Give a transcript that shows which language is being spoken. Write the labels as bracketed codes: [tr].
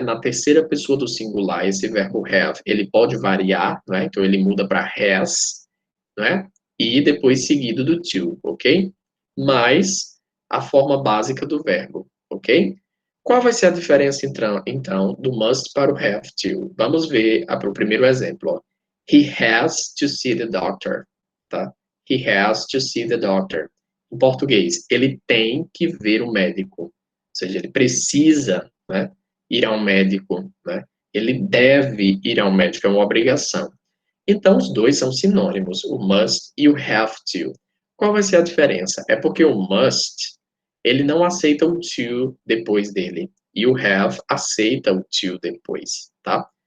[pt] Na terceira pessoa do singular, esse verbo have, ele pode variar, né? Então ele muda para has, né? E depois seguido do to, ok? Mas a forma básica do verbo, ok? Qual vai ser a diferença, então, do must para o have to? Vamos ver para o primeiro exemplo. Ó. [en] He has to see the doctor, [pt] tá? [en] He has to see the doctor. [pt] Em português, ele tem que ver o médico. Ou seja, ele precisa, né, ir ao médico, né? Ele deve ir ao médico, é uma obrigação. Então, os dois são sinônimos, o must e o have to. Qual vai ser a diferença? É porque o must, ele não aceita o to depois dele, e o have aceita o to depois, tá?